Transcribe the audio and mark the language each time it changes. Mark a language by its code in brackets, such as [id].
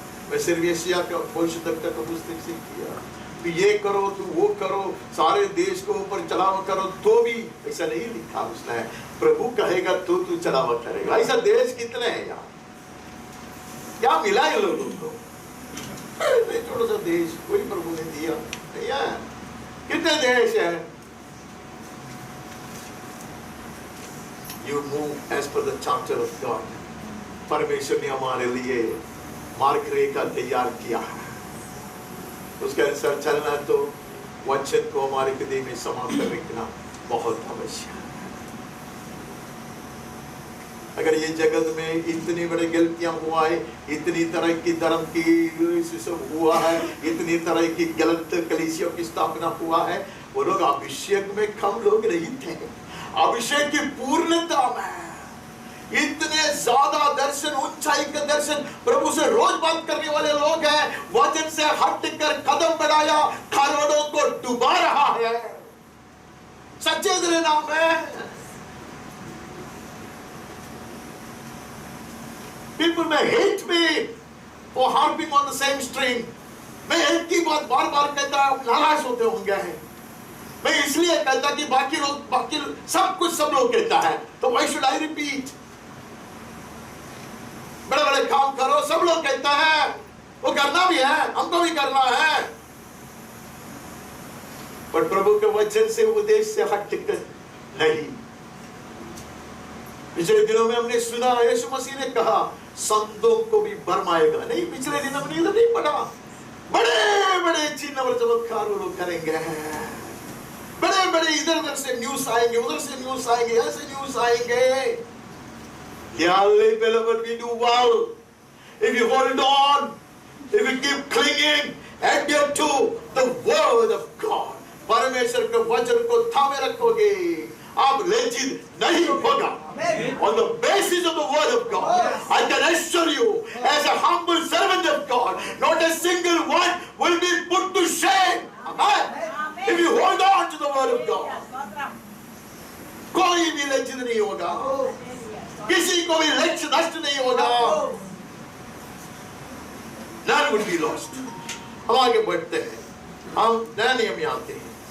[hi] मैं सिर्फ यशायाह का भविष्य तक का पुस्तक से किया, तो ये करो, तो वो करो, सारे देश को ऊपर चलावा करो, तो भी ऐसा नहीं लिखा उसने। प्रभु कहेगा तो तू चलावा करेगा। ऐसा देश कितने हैं यार, क्या मिला है लोगों को? छोटा सा देश कोई प्रभु ने दिया नहीं है। कितने देश है? [en] You move as per the charter of God। [hi] परमेश्वर ने हमारे लिए मार्ग रेखा तैयार किया है, उसके अनुसार चलना, तो वचन को हमारे हृदय में समा कर रखना बहुत आवश्यक है। अगर ये जगत में इतनी बड़ी गलतियां हुआ है, इतनी तरह की धर्म की सब हुआ है, इतनी तरह की गलत कलीसियों की स्थापना हुआ है, वो लोग अभिषेक में कम लोग नहीं थे। अभिषेक की पूर्णता में इतने ज्यादा दर्शन, ऊंचाई का दर्शन, प्रभु से रोज बात करने वाले लोग हैं। वचन से हटकर कदम बढ़ाया, खारवड़ों को डुबा रहा है। सच्चे दिल नाम है। [en] People may hate me for harping on the same string। [hi] मैं एक ही बात बार बार कहता, नाराज होते होंगे। मैं इसलिए कहता कि बाकी सब कुछ सब लोग कहता है, तो [en] why should I repeat? [hi] बड़े बड़े काम करो, सब लोग कहता है, वो करना भी है, हमको भी करना है, पर प्रभु के वचन से, उपदेश से हटकर नहीं। पिछले दिनों में हमने सुना यीशु मसीह ने कहा संतों को भी भरमाएगा। नहीं, पिछले दिन हमने तो नहीं पढ़ा। बड़े बड़े चिन्ह और चमत्कार वो लोग करेंगे। बड़े बड़े इधर उधर से न्यूज आएंगे, उधर से न्यूज आएंगे, ऐसे न्यूज आएंगे। [en] Dearly beloved, we do well if you hold on, if you keep clinging, adhere to the word of God. [hi] परमेश्वर के वचन को थामे रखोगे, आप लज्जित नहीं होगा। [en] On the basis of the word of God, I can assure you, as a humble servant of God, not a single one will be put to shame. Amen. If you hold on to the word of God, [hi] कोई भी लज्जित नहीं होगा, किसी को भी लक्ष्य नष्ट नहीं होगा। [en] None would be lost. [hi] हम आगे बढ़ते हैं, हम नए नियम में आते हैं।